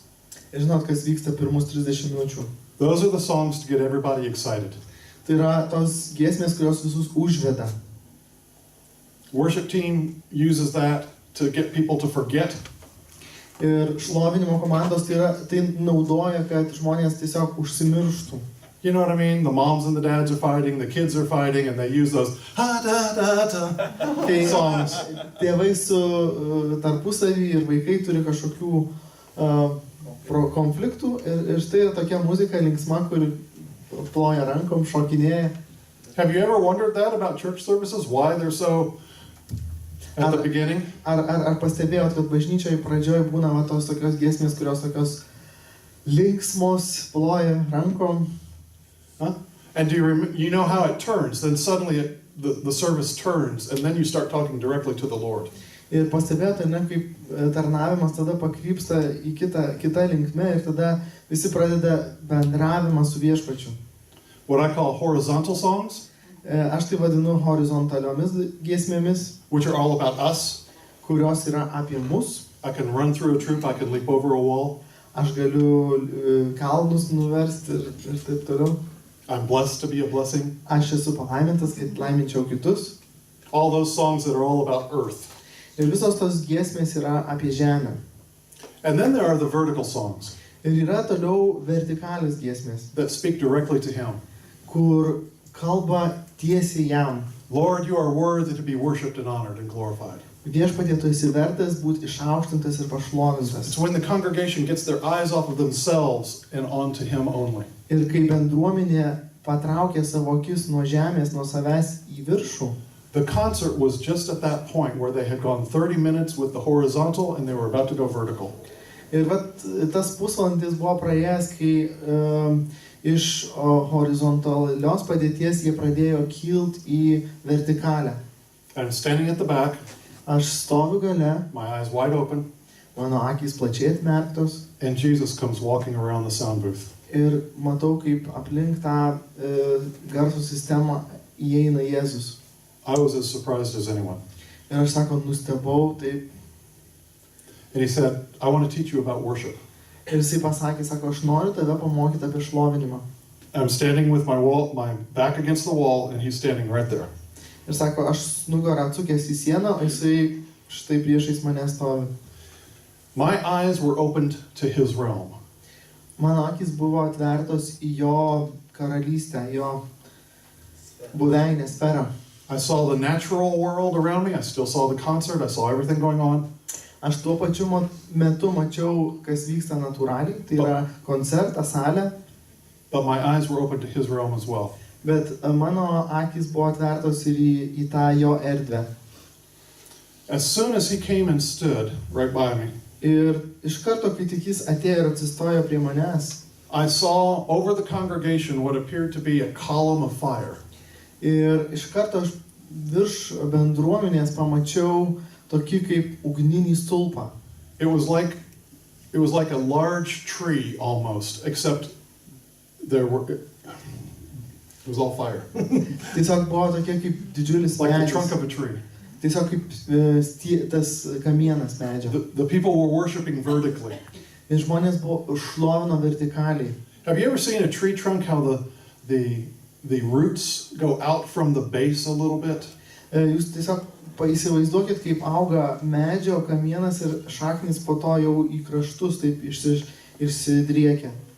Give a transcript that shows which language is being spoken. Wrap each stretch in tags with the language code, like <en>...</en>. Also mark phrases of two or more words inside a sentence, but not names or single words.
<lt>Ir žinot, kas vyksta pirmus 30 minučių.</lt> <en>Those are the songs to get everybody excited.</en> <lt>Tai yra tos giesmės, kurios visus užveda.</lt> <en>Worship team uses that to get people to forget.</en> <lt>Ir šlovinimo komandos tai naudoja, kad žmonės tiesiog užsimirštų.</lt> <en>You know what I mean? The moms and the dads are fighting, the kids are fighting, and they use those ha-da-da-da</en> <lt>Kai</lt> <en>songs.</en> <lt>tėvai su tarpusavį ir vaikai turi kažkokių konfliktų ir štai yra tokia muzika linksma, kur ploja rankom, šokinėja.</lt> <en>Have you ever wondered that about church services? Why they're so at the beginning?</en> <lt>Ar pastebėjot, kad bažnyčioje pradžioje būna va tos tokios giesmės, kurios tokios linksmos, ploja rankom? Huh?</lt> <en>And do you know how it turns? Then suddenly the service turns, and then you start talking directly to the Lord.</en> <lt>Ir pastebėjote, ne, kaip tarnavimas tada pakrypsta į kitą linkmę ir tada visi pradeda bendravimą su viešpačiu.</lt> <en>What I call horizontal songs,</en> <lt>Aš tai vadinu horizontaliomis giesmėmis,</lt> <en>which are all about us.</en> <lt>kurios yra apie mus.</lt> <en>I can run through a troop, I can leap over a wall.</en> <lt>Aš galiu kalnus nuversti ir taip toliau.</lt> <en>I'm blessed to be a blessing.</en> <lt>Aš esu palaimintas, kad laiminčiau kitus.</lt> <en>All those songs that are all about earth.</en> <lt>Ir visos tos giesmės yra apie žemę.</lt> <en>And then there are the vertical songs</en> <lt>Ir yra toliau vertikalios giesmės,</lt> <en>that speak directly to Him.</en> <lt>kur kalba tiesiai jam.</lt> <en>Lord, you are worthy to be worshipped and honored and glorified.</en> <lt>Viešpatie, tu esi vertas būti išaukštintas ir pašlovintas.</lt> <en>It's when the congregation gets their eyes off of themselves and onto Him only.</en> <lt>Ir kai bendruomenė patraukia savo akis nuo žemės, nuo savęs į viršų.</lt> <en>The concert was just at that point where they had gone 30 minutes with the horizontal and they were about to go vertical.</en> <lt>Ir vat tas pusvalandis buvo praėjęs, kai iš horizontalios padėties jie pradėjo kilt į vertikalę.</lt> <en>I'm standing at the back,</en> <lt>Aš stoviu gale,</lt> <en>my eyes wide open,</en> <lt>mano akys plačiai atmerktos</lt> <en>and Jesus comes walking around the sound booth.</en> <lt>ir matau, kaip aplink tą garso sistemą įeina Jėzus.</lt> <en>I was as surprised as anyone.</en> <lt>Ir aš sako, nustebau, taip.</lt> <en>And he said, I want to teach you about worship.</en> <lt>Ir jisai pasakė, sako, aš noriu tave pamokyti apie šlovinimą.</lt> <en>I'm standing with my back against the wall, and he's standing right there.</en> <lt>Ir sako, aš nugarą atsukęs į sieną, o jisai štai priešais mane stovi.</lt> <en>My eyes were opened to his realm.</en> <lt>Mano akis buvo atvertos į jo karalystę, jo buveinę sferą.</lt> <en>I saw the natural world around me. I still saw the concert. I saw everything going on.</en> <lt>Aš tuo pačiu metu mačiau, kas vyksta natūraliai, tai yra koncertą, salę,</lt> <en>But my eyes were open to his realm as well.</en> <lt>bet mano akys buvo atvertos ir į tą jo erdvę.</lt> <en>As soon as he came and stood right by me,</en> <lt>Ir iš karto, kai tik jis atėjo ir atsistojo prie manęs,</lt> <en>I saw over the congregation what appeared to be a column of fire.</en> <lt>ir iš karto aš virš bendruomenės pamačiau tokį kaip ugninį stulpą.</lt> <en>It was like a large tree almost, except it was all fire.</en> <lt>Tiesiog buvo tokia kaip didžiulis</lt> <en>Like the</en> <lt>medis.</lt> <en>trunk of a tree.</en> <lt>Tiesiog kaip tas kamienas medžio.</lt> <en>The people were worshiping vertically.</en> <lt>Ir žmonės buvo šlovino vertikaliai.</lt> <en>Have you ever seen a tree trunk, how the roots go out from the base a little bit?</en> <lt>Jūs tiesiog įsivaizduokit, kaip auga medžio kamienas ir šaknis po to jau į kraštus taip išsidriekia.</lt>